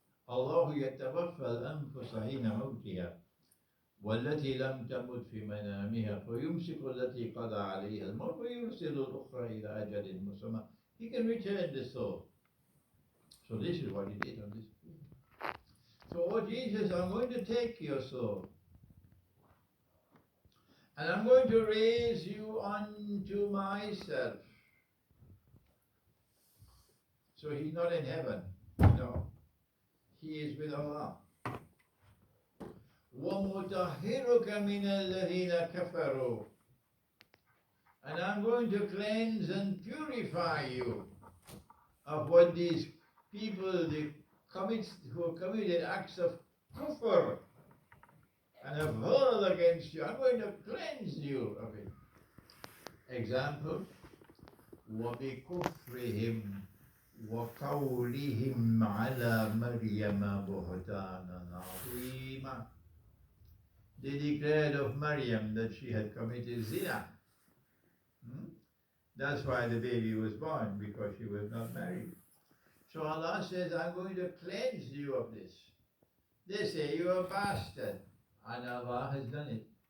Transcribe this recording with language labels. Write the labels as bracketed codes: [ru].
[ar] الله يتوفى الأنفس حين موتها والتي لم تمت في منامها فيمسك التي قضى عليها الموت ويرسل الأخرى إلى أجل مسمى. [en] He can return the soul. So this is what he did on this day. So, oh Jesus, I'm going to take your soul, and I'm going to raise you unto myself. So he's not in heaven. No. He is with Allah. [ar] وَمُطَهِّرُكَ مِنَ الَّذِينَ كَفَرُوا. [en] And I'm going to cleanse and purify you of what these people who have committed acts of kufr and have hurled against you. I'm going to cleanse you of it. Example, [ar] وَبِكُفْرِهِمْ وَقَوْلِهِمْ عَلَى مَرْيَمَ بُهْتَانًا عَظِيمًا. [en] They declared of Maryam that she had committed zina. That's why the baby was born, because she was not married. So Allah says, I'm going to cleanse you of this. They say you're a bastard, and Allah has done it.